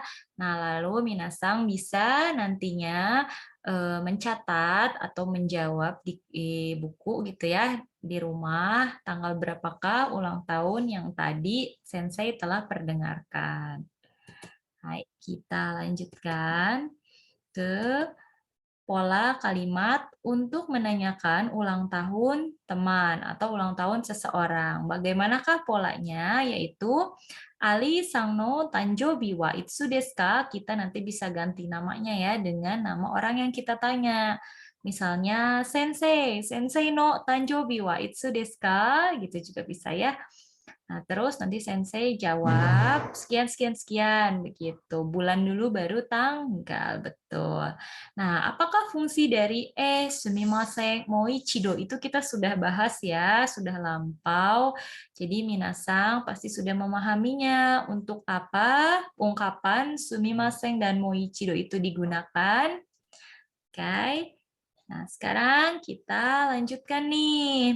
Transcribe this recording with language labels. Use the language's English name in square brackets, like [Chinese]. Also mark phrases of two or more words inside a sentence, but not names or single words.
[Indonesian] Nah, lalu minasang bisa nantinya mencatat atau menjawab di buku gitu ya di rumah tanggal berapakah ulang tahun yang tadi Sensei telah perdengarkan. Hai, kita lanjutkan ke pola kalimat untuk menanyakan ulang tahun teman atau ulang tahun seseorang. Bagaimanakah polanya? Yaitu [Japanese] アリさんの誕生日はいつですか? [Indonesian] Kita nanti bisa ganti namanya ya dengan nama orang yang kita tanya. [Japanese] Misalnya 先生、先生の誕生日はいつですか? [Indonesian] Gitu juga bisa ya. Nah, terus nanti Sensei jawab sekian, sekian, sekian, begitu. Bulan dulu baru tanggal, betul. Nah, apakah fungsi dari [Japanese] すみません、もう一度 [Indonesian] itu kita sudah bahas ya, sudah lampau. Jadi minasang pasti sudah memahaminya untuk apa ungkapan sumimasen dan moichido itu digunakan. Oke. Nah, sekarang kita lanjutkan nih.